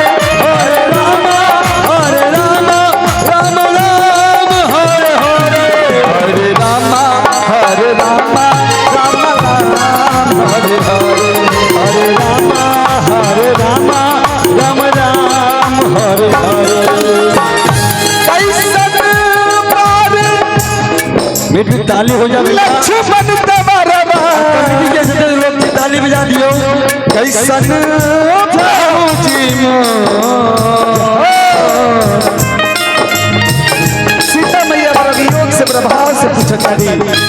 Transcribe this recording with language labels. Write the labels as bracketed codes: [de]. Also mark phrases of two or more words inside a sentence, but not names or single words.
[sa] हरे रामा राम राम हरे हरे, हरे रामा राम राम हरे हरे, हरे रामा राम राम हरे हरे। [bho] बेटी ताली हो जाए, लक्ष्मण लोग ताली बजा दियो। कैसन सीता मैया बड़ा वियोग से प्रभाव से पूछता कैसन